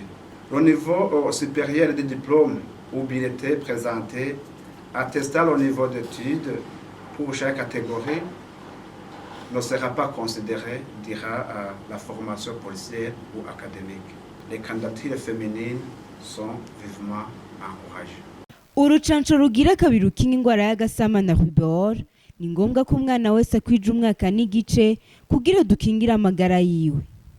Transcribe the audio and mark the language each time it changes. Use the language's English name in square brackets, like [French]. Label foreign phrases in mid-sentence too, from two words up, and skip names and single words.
[French] Le niveau supérieur des diplômes ou bulletins présentés attestant le niveau d'études pour chaque catégorie ne sera pas considéré durant la formation policière ou académique. Les candidatures féminines sont vivement encouragées. [Rundi] urucanco rugira kabiri rukinga ingwara y'agasama na rubor ni ngombwa ko umwana wese akwije umwaka n'igice kugira dukingire amagara yiwe.